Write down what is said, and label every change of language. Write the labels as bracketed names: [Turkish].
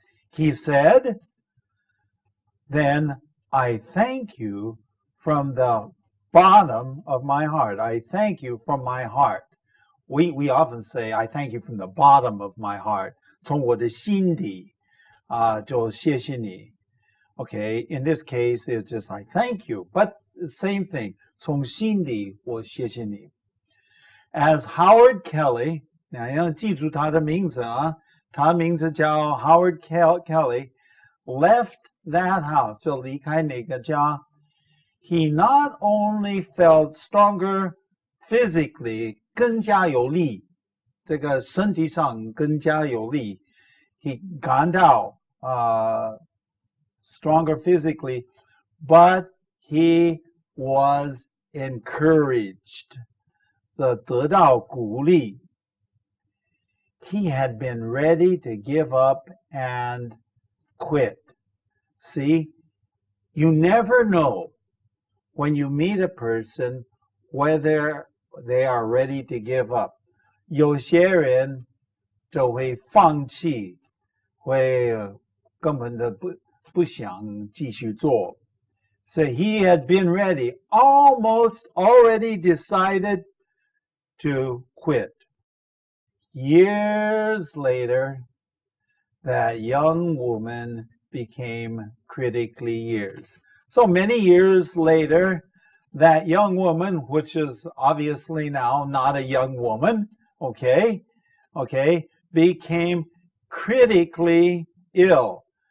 [English] He said, "Then I thank you from the bottom of my heart." I thank you from my heart. We often say, "I thank you from the bottom of my heart." [Chinese] 从我的心底就谢谢你。 [English] Okay, in this case, it's just I thank you, but the same thing. [Chinese] 从心底我谢谢你。 As Howard Kelly, 你要记住他的名字啊，他的名字叫 Howard Kelly, [English] left that house, [Chinese] 就离开那个家。 [English] He not only felt stronger physically, [Chinese] 更加有力，这个身体上更加有力。 [English] He [Chinese] 感到 [English] stronger physically, but he was encouraged. [Chinese] 得到鼓励。 [English] He had been ready to give up and quit. See, you never know when you meet a person whether they are ready to give up. [Chinese] 有些人就会放弃，会根本的不想继续做。 [English] So he had been ready, almost already decided to quit. Years later, that young woman became critically ill. So many years later, that young woman, which is obviously now not a young woman, okay, became critically ill.